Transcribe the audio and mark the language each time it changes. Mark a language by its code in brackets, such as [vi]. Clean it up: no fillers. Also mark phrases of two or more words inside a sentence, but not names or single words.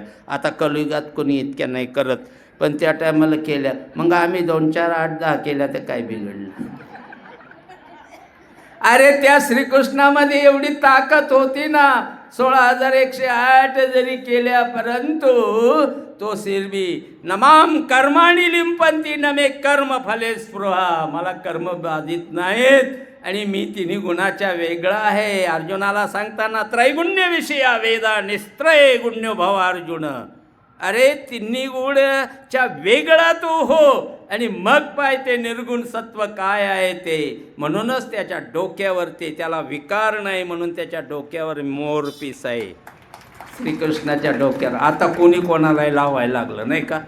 [mr] आता कलियुगात कोणी इतक्या नाही करत, पण त्या टायमाला केल्या. मग आम्ही 2, 4, 8, 10 केल्या, तर काय बिघडलं? अरे त्या श्रीकृष्णामध्ये एवढी ताकद होती ना. 16,108 जरी केल्या, परंतु तो [sa] सिरबी नमाम कर्माणी लिंपंती नमे कर्म फले स्पृहा. [mr] मला कर्म बाधित नाहीत आणि मी 3 गुणाच्या वेगळा आहे. अर्जुनाला सांगताना [sa] त्रैगुण्यविषया वेदा निस्त्रय गुण्यो भव अर्जुन. [mr] अरे 3 गुणच्या वेगळा तू हो, आणि मग पाय ते निर्गुण सत्व काय आहे ते. म्हणूनच त्याच्या डोक्यावरती, त्याला विकार नाही म्हणून त्याच्या डोक्यावर मोरपीस आहे. श्रीकृष्णाच्या डोक्यावर आता कोणी कोणालाही लावायला लागलं नाही का?